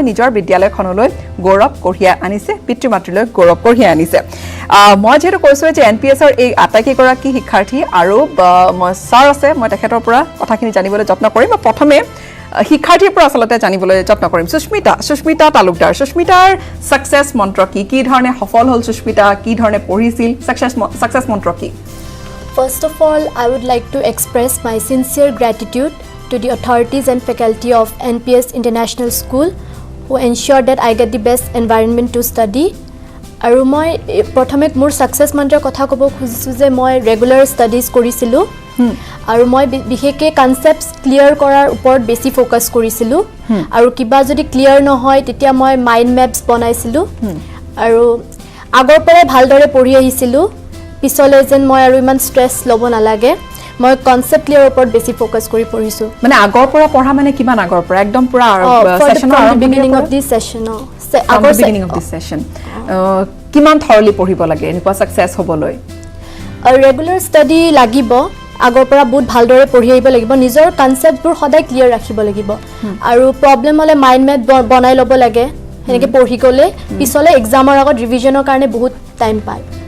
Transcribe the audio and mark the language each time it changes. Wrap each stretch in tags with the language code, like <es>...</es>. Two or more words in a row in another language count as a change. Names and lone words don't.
<as>নিজৰ বিদ্যালয়খনলৈ গৌৰৱ কঢ়িয়াই আনিছে পিতৃ-মাতৃলৈ গৌৰৱ কঢ়িয়াই আনিছে মই যেহেতু কৈছো যে NPS ৰ এই আটাইকেইগৰাকী শিক্ষাৰ্থী আৰু মই ছাৰ আছে মই তেখেতৰ পৰা কথাখিনি জানিবলৈ যত্ন কৰিম প্ৰথমে শিক্ষাৰ্থীৰ পৰা আসলতে জানিবলৈ যত্ন কৰিম সুস্মিতা তালুকদাৰ সুস্মিতাৰ সাকসেস মন্ত্ৰ কি ধৰণে সফল হ'ল সুস্মিতা কি ধৰণে পঢ়িছিল সাকসেস মন্ত্ৰ কি</as> <en>First of all, I would like to express my sincere gratitude to the authorities and faculty of NPS International School who ensured that I get the best environment to study.</en> <as>আৰু মই প্ৰথমে মোৰ সাকসেস মন্ত্ৰৰ কথা ক'ব খুজিছো যে মই</as> <en>regular studies</en> <as>কৰিছিলো আৰু মই বিশেষকৈ</as> <en>concepts clear</en> <as>কৰাৰ ওপৰত বেছি ফোকাস কৰিছিলো আৰু কিবা যদি ক্লিয়াৰ নহয় তেতিয়া মই</as> <en>mind maps</en> <as>বনাইছিলো আৰু আগৰ পৰাই ভালদৰে পঢ়ি আহিছিলো পিছলৈ যেন মই আৰু ইমান ষ্ট্ৰেছ ল'ব নালাগে মই</as> <en>concept clear</en> <as>ওপৰত বেছি ফোকাস কৰি পঢ়িছো মানে আগৰ পৰা পঢ়া মানে কিমান আগৰ পৰা একদম পুৰা সেশনৰ</as> <en>beginning of this session</en> <as>কিমান থৰলি পঢ়িব লাগে এনেকুৱা সাকসেস হ'বলৈ</as> <en>regular study</en> <as>লাগিব আগৰ পৰা বহুত ভালদৰে পঢ়ি আহিব লাগিব নিজৰ কনসেপ্টবোৰ সদায় ক্লিয়াৰ ৰাখিব লাগিব আৰু প্ৰবলেম হলে</as> <en>mind map</en> <as>বনাই ল'ব লাগে হেনেকে পঢ়ি গলে পিছলে এক্সামৰ আগত ৰিভিজনৰ কাৰণে বহুত টাইম পায়</as>